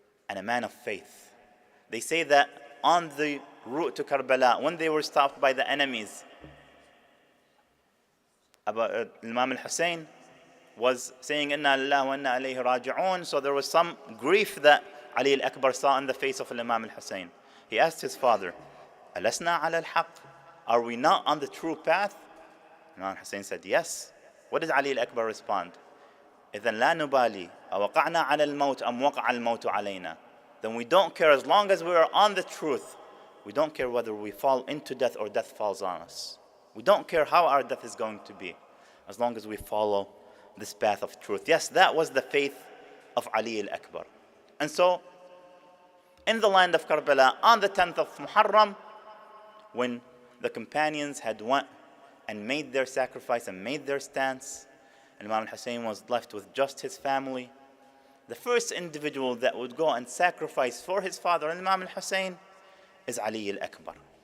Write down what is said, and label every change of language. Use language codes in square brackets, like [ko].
[en] and a man of faith. They say that on the route to Karbala, when they were stopped by the enemies, Imam al-Hussein was saying, [ar] Inna lillahi wa inna ilayhi raji'un. [en] So there was some grief that Ali al-Akbar saw in the face of Imam al-Hussein. He asked his father, [ar] Alasna ala al-haq? [en] Are we not on the true path? Imam al-Hussein said, yes. What did Ali al-Akbar respond? [ar] إذن لا نبالي أوقعنا على الموت أم وقع الموت علينا. [en] Then we don't care as long as we are on the truth. We don't care whether we fall into death or death falls on us. We don't care how our death is going to be, as long as we follow this path of truth. Yes, that was the faith of Ali al-Akbar. And so, in the land of Karbala, on the 10th of Muharram, when the companions had went and made their sacrifice and made their stance, and Imam al-Hussein was left with just his family, the first individual that would go and sacrifice for his father, Imam al-Hussein, is Ali al-Akbar.